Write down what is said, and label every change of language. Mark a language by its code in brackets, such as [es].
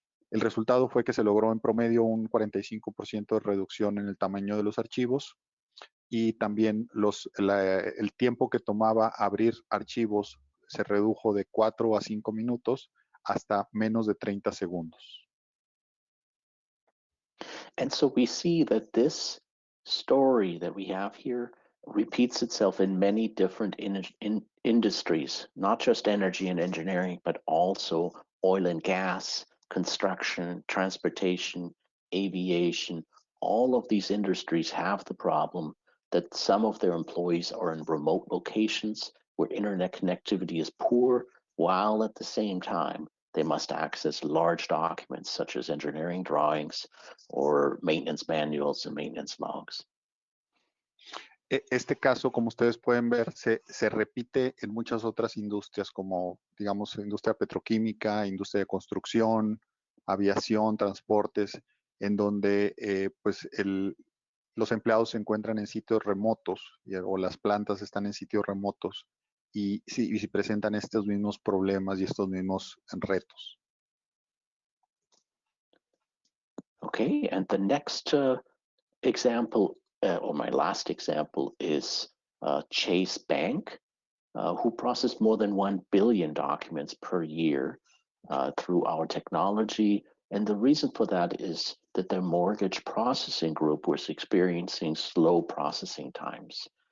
[es] El resultado fue que se logró en promedio un 45% de reducción en el tamaño de los archivos y también el tiempo que tomaba abrir archivos se redujo de 4 a 5 minutos hasta menos de 30 segundos. [en] And so we see that this story that we have here repeats itself in many different industries, not just energy and engineering, but also oil and gas, construction, transportation, aviation. All of these industries have the problem that some of their employees are in remote locations where internet connectivity is poor, while at the same time, they must access large documents such as engineering drawings or maintenance manuals and maintenance logs. [es] Este caso, como ustedes pueden ver, se repite en muchas otras industrias, como, digamos, industria petroquímica, industria de construcción, aviación, transportes, en donde pues los empleados se encuentran en sitios remotos o las plantas están en sitios remotos y si presentan estos mismos problemas y estos mismos retos. [en] Okay, and the next example, or my last example, is Chase Bank, who processed more than 1 billion documents per year through our technology. And the reason for that is that their mortgage processing group was experiencing slow processing times.